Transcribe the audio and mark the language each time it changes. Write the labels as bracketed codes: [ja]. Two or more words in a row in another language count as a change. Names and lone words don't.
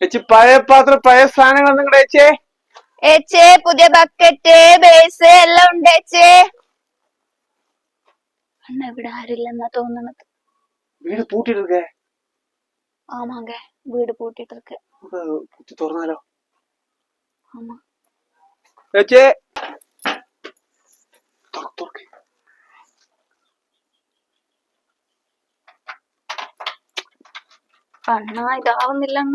[ml] ചേച്ചി പഴയ പാത്രം പഴയ സാധനങ്ങൾ നിങ്ങളുടെ ചേച്ചേ ഏച്ചേ പുതിയ ബക്കറ്റ് ബേസ് എല്ലാം ഉണ്ട് ഏച്ചേ. അണ്ണ ഇവിടെ ആരില്ലെന്നാ തോന്നുന്നത്. വീട് പൂട്ടിട്ട് [ta] ஆமாங்க வீடு பூட்டிட்டு இருக்கு. [ml] തുറന്നാലോ? [ta] ஆமா [ml] ചേച്ചേ [ta] அண்ணா இதாവുന്നില്ല அண்ணா.